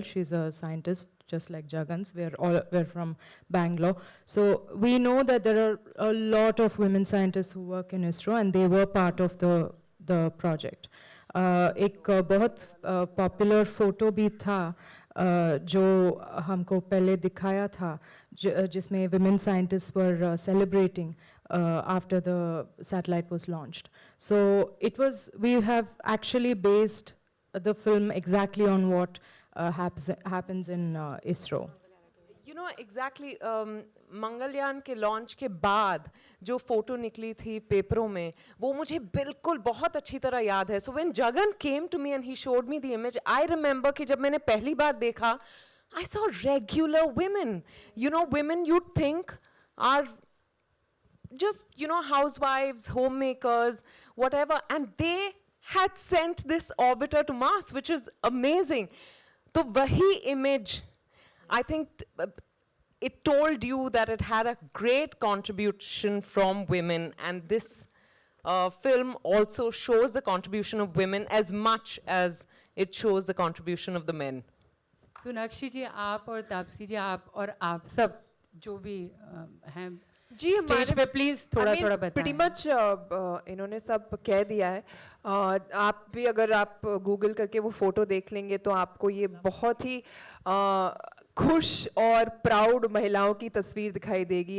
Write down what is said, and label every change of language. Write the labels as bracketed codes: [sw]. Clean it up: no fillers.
[en] She's a scientist, just like Jagan's. We're from Bangalore. So we know that there are a lot of women scientists who work in ISRO, and they were part of the project. [hi] एक बहुत popular photo भी था जो हमको पहले दिखाया था, जिसमें [en] women scientists were celebrating after the satellite was launched. So we have actually based the film exactly on what happens in ISRO. You know exactly, [hi] Mangalyaan के लॉन्च के बाद जो फोटो निकली थी पेपरों में, वो मुझे बिल्कुल बहुत अच्छी तरह याद है. [en] So when Jagan came to me and he showed me the image, I remember [hi] कि जब मैंने पहली बार देखा, [en] I saw regular women. You know, women you'd think are just, you know, housewives, homemakers, whatever, and they had sent this orbiter to Mars, which is amazing. [hi] तो वही [en] image, I think it told you that it had a great contribution from women, and this film also shows the contribution of women as much as it shows the contribution of the men. [hi] Sonakshi जी, आप और तापसी जी, आप और आप सब जो भी हैं जी stage पे, प्लीज थोड़ा थोड़ा बताएं. [en] pretty much [hi] इन्होंने सब कह दिया है. आप भी अगर आप गूगल करके वो फोटो देख लेंगे तो आपको ये बहुत ही खुश और प्राउड महिलाओं की तस्वीर दिखाई देगी.